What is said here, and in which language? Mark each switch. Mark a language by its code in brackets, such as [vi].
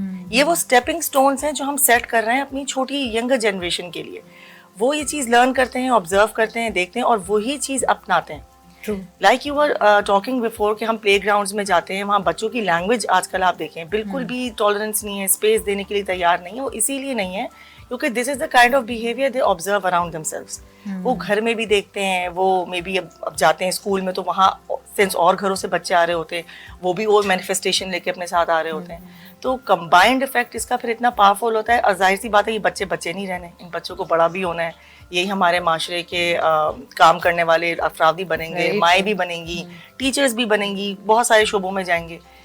[ur] یہ وہ stepping stones ہیں جو ہم سیٹ کر رہے ہیں اپنی چھوٹی ینگر جنریشن کے لیے. وہ یہ چیز لرن کرتے ہیں، آبزرو کرتے ہیں، دیکھتے ہیں اور وہی چیز اپناتے ہیں. [en] like you are talking before [ur] کہ ہم پلے گراؤنڈس میں جاتے ہیں، وہاں بچوں کی لینگویج آج کل آپ دیکھیں بالکل بھی ٹالرنس نہیں ہے، اسپیس دینے کے لیے تیار نہیں ہے. وہ اسی لیے نہیں ہے کیونکہ [en] This is the kind of behaviour they observe around themselves. [ur] وہ گھر میں بھی دیکھتے ہیں، وہ مے بی اب جاتے ہیں اسکول میں تو وہاں سنس اور گھروں سے بچے آ رہے ہوتے ہیں، وہ بھی وہ مینیفیسٹیشن لے کے اپنے ساتھ آ رہے ہوتے ہیں. تو کمبائنڈ افیکٹ اس کا پھر اتنا پاورفل ہوتا ہے. اور ظاہر سی بات ہے یہ بچے نہیں رہنے، ان بچوں کو بڑا بھی ہونا ہے. یہی ہمارے معاشرے کے کام کرنے والے افراد بھی بنیں گے، مائیں بھی بنیں گی، ٹیچرز بھی بنیں گی، بہت سارے شعبوں میں جائیں گے.